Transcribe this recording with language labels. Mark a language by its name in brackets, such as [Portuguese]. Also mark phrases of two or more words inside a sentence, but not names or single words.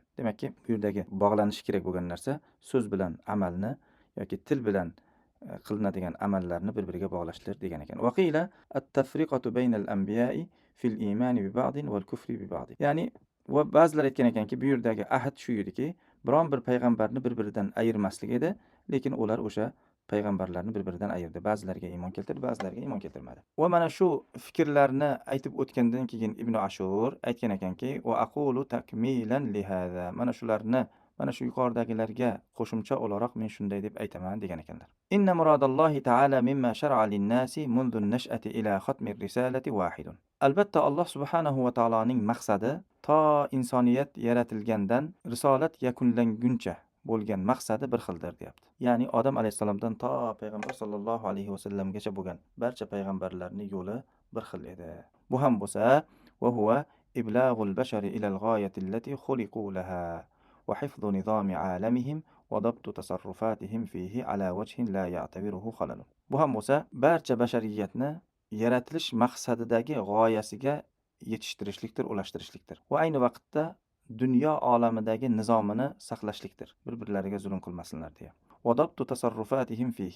[Uzbek] Demakki, bu yerdagi bog'lanish kerak bo'lgan narsa so'z bilan amalni yoki til bilan qilinadigan amallarni bir-biriga bog'lashtir degan ekan. [Arabic] وقيل التفريق بين الأنبياء في الإيمان ببعض والكفر ببعض. [Uzbek] Ya'ni va ba'zilar aytgan ekanki, bu yerdagi ahd shu ediki, biron bir payg'ambarni bir-biridan ayirmaslik edi, lekin ular o'sha payg'ambarlarni bir-biridan ayirdi. Ba'zilariga iymon keltirdi, ba'zilariga iymon keltirmadi. Va mana shu fikrlarni aytib o'tgandan keyin Ibn Ashur aytgan ekanki, [Arabic] وأقول تكميلا لهذا. [Uzbek] Mana shularni mana shu yuqoridagilarga qo'shimcha o'laroq men shunday deb aytaman degan ekanlar. [Arabic] إن مراد الله تعالى مما شرع للناس منذ النشأة إلى ختم الرسالة واحد. [Uzbek] Albatta Alloh subhanahu va taoloning maqsadi to insoniyat yaratilgandan risolat yakunlanguncha bo'lgan maqsadi bir xildir deyapti. Ya'ni Odam alayhisalomdan to payg'ambar sollallohu alayhi vasallamgacha bo'lgan barcha payg'ambarlarning yo'li bir xil edi. Bu ham bo'lsa, [Arabic] وهو إبلاغ البشر إلى الغاية التي خلقوا لها وحفظ نظام عالمهم وضبط تصرفاتهم فيه على وجه لا يعتريه خلل. [Uzbek] Bu ham bo'lsa, barcha bashariyatni yaratilish maqsadidagi g'oyasiga yetishtirishlikdir, ulashtirishlikdir. Va ayni vaqtda dunyo olamidagi nizomini saqlashlikdir. Bir-birlariga zulm qilmasinlar deya. [Arabic] وضبط تصرفاتهم فيه.